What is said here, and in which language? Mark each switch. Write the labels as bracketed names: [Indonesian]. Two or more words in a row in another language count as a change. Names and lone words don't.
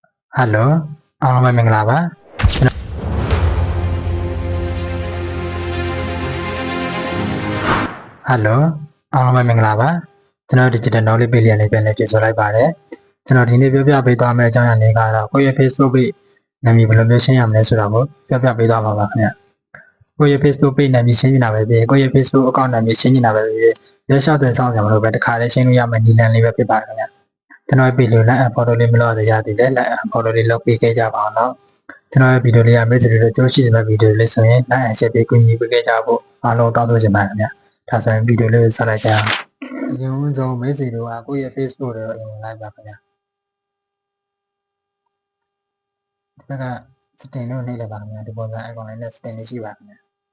[Burmese] Hello အားလုံးပဲမင်္ဂလာပါHello အားလုံးပဲမင်္ဂလာပါကျွန်တော် Digital Knowledge Page လေးပြန်လည်ကြိုဆိုလိုက်ပါတယ်ကျွန်တော်ဒီနေ့ပြောပြပေးသွားမယ့်အကြောင်းအရာလေးကတော့ကိုယ့်ရဲ့ [English] Facebook Page [Burmese] နာမည်ဘယ်လို မျိုးရှင်းရမလဲဆိုတာကိုပြောပြပေးသွားမှာပါခင်ဗျကိုယ့်ရဲ့ [English] Facebook Page [Burmese] နာမည်ရှင်းနေတာပဲဖြစ်ကိုယ့်ရဲ့ [English] Facebook Account [Burmese] နာမည်ရှင်းနေတာပဲဖြစ်ရရှောက်တဲ့စောင့်ကြမလို့ပဲတခါလေးရှင်းလို့ရမယ့်နည်းလမ်းလေးပဲဖြစ်ပါတယ်ခင်ဗျကျွန်တော်ရဲ့ page လေး [English] like and follow [Burmese] လေးမလုပ်ရသေးတယ် [English] like and follow [Burmese] လေးလုပ်ပေးခဲ့ကြပါအောင်နော်ကျွန်တော်ရဲ့ဗီဒီယိုလေးကမိတ်ဆွေတွေတို့ကြိုးရှိတဲ့ဗီဒီယိုလေးဆိုရင် [English] like and share [Burmese] ပေးကူညီပေးခဲ့ကြဖို့အားလုံးတောင်းဆိုချင်ပါတယ်ခင်ဗျဒါဆိုရင်ဗီဒီယိုလေးကိုဆက်လိုက်ကြအောင်အရင်ဆုံးမိတ်ဆွေတို့ကကိုယ့်ရဲ့ Facebook တွေကိုအရင်လိုက်ပါခင်ဗျ ဒီဘက်က setting လို့နှိပ်လိုက်ပါခင်ဗျဒီပုံစံ icon လေးနဲ့ setting လေးရှိပါခင်ဗျ